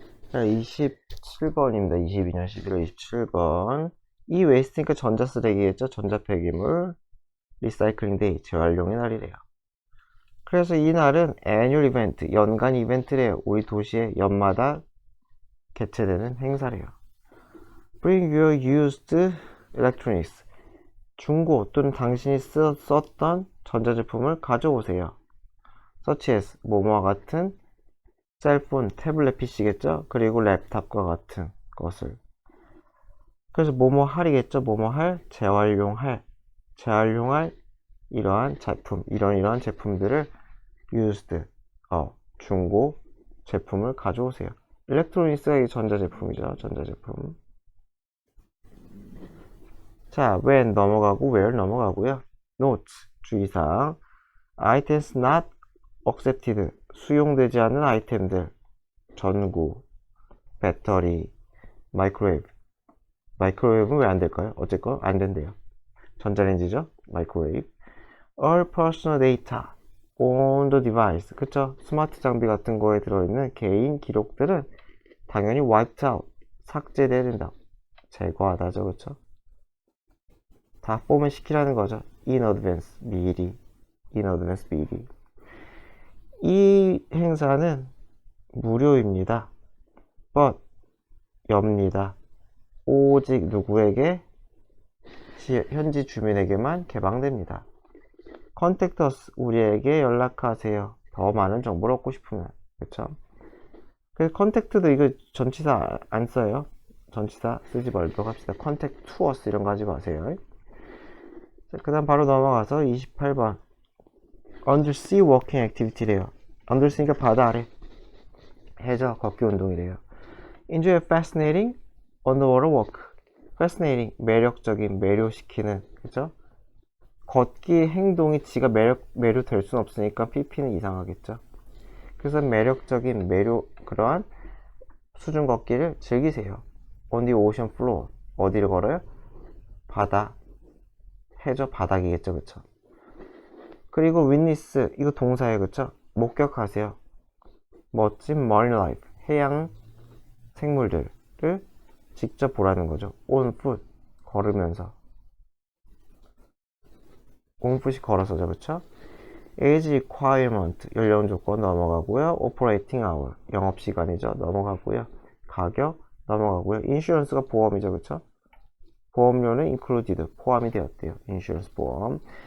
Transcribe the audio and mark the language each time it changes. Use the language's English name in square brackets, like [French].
[Korean] 자, 27번입니다. 22년 11월 27번. 이 웨이스트니까 전자쓰레기겠죠? 전자폐기물 리사이클링 데이 재활용의 날이래요. 그래서 이 날은 annual event, 연간 이벤트래요. 우리 도시에 연마다 개최되는 행사래요. [English] Bring your used electronics. [Korean] 중고 또는 당신이 썼던 전자제품을 가져오세요. such as 뭐뭐와 같은 셀폰, 태블릿 PC겠죠? 그리고 랩탑과 같은 것을. 그래서 뭐뭐 할이겠죠? 뭐뭐 할, 재활용할 이러한 제품, 이러한 제품들을 used, 중고 제품을 가져오세요. 일렉트로닉스가 전자제품이죠. 전자제품. 자, when 넘어가고 where 넘어가고요. note, 주의사항. [English] items not accepted, [Korean] 수용되지 않는 아이템들. 전구, 배터리, 마이크로웨이브. 마이크로웨이브는 왜 안 될까요? 어쨌건 안 된대요. 전자레인지죠? 마이크로웨이브. [English] all personal data on the device. [Korean] 그쵸? 스마트 장비 같은 거에 들어있는 개인 기록들은 당연히 [English] wiped out, [Korean] 삭제돼야 된다. 제거하다죠, 그쵸? 다 포맷 시키라는 거죠. [English] in advance, 미리. in advance, 미리. [Korean] 이 행사는 무료입니다. but, 엽니다. 오직 누구에게? 현지 주민에게만 개방됩니다. [English] contact us, [Korean] 우리에게 연락하세요. 더 많은 정보를 얻고 싶으면. 그쵸? 그래서 contact도 이거 전치사 안 써요. 전치사 쓰지 말도록 합시다. [English] contact to us [Korean] 이런 거 하지 마세요. 그 다음 바로 넘어가서 28번. [English] undersea walking activity [Korean] 래요. undersea니까 바다 아래. 해저 걷기 운동이래요. [English] enjoy fascinating underwater walk. [Korean] fascinating, 매력적인, 매료시키는, 그죠? 걷기 행동이 지가 매료될 수는 없으니까 PP는 이상하겠죠. 그래서 매력적인, 그러한 수중 걷기를 즐기세요. [English] on the ocean floor. [Korean] 어디를 걸어요? 바다. 해저 바닥이겠죠, 그쵸? 그리고 witness, 이거 동사예요, 그쵸? 목격하세요. 멋진 marine life, 해양 생물들을 직접 보라는 거죠. [English] on foot, 걸으면서. [Korean] on foot이 걸어서죠, 그쵸? age requirement, 연령 조건 넘어가고요. operating hour, 영업시간이죠, 넘어가고요. 가격 넘어가고요. insurance가 보험이죠, 그쵸? 보험료는 included, 포함이 되었대요. insurance 보험.